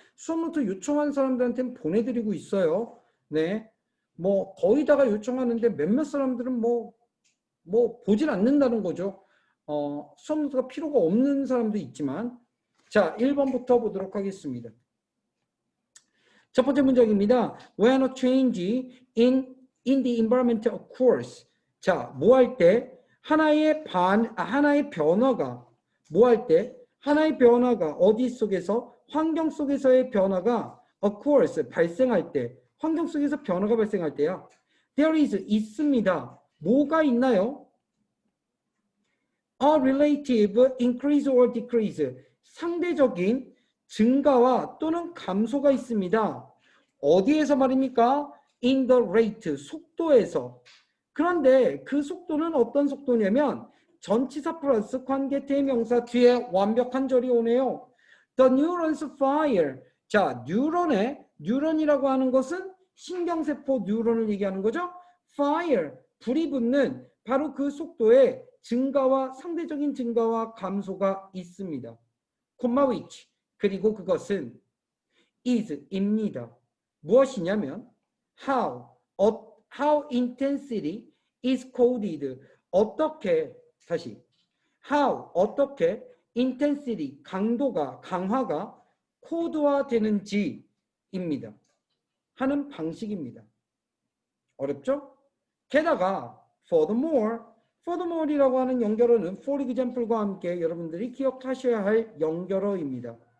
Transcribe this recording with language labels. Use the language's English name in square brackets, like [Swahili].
[Korean] 수업노트 요청한 사람들한테는 보내드리고 있어요. 네. 뭐 거의 다가 요청하는데 몇몇 사람들은 뭐 보질 않는다는 거죠. 수업노트가 필요가 없는 사람도 있지만. 자, 1번부터 보도록 하겠습니다. 첫 번째 문장입니다. [English] When a change in the environment occurs. [Korean] 자, 뭐 할 때? 하나의 변화가, 뭐 할 때? 하나의 변화가 어디 속에서? 환경 속에서의 변화가 occurs, 발생할 때. 환경 속에서 변화가 발생할 때야. [English] There is, [Korean] 있습니다. 뭐가 있나요? [English] A relative increase or decrease. [Korean] 상대적인 증가와 또는 감소가 있습니다. 어디에서 말입니까? [English] In the rate, [Korean] 속도에서. 그런데 그 속도는 어떤 속도냐면 전치사 플러스 관계 대명사 뒤에 완벽한 절이 오네요. [English] The neurons fire. [Korean] 자, 뉴런이라고 하는 것은 신경세포 뉴런을 얘기하는 거죠. Fire, 불이 붙는 바로 그 속도에 증가와 상대적인 증가와 감소가 있습니다. 콤마 which, 그리고 그것은 is입니다. 무엇이냐면 [English] how intensity is coded. [Korean] 어떻게, 다시 how, 어떻게 intensity, 강화가 코드화 되는지입니다. 하는 방식입니다. 어렵죠? 게다가 furthermore이라고 하는 연결어는 for example과 함께 여러분들이 기억하셔야 할 연결어입니다.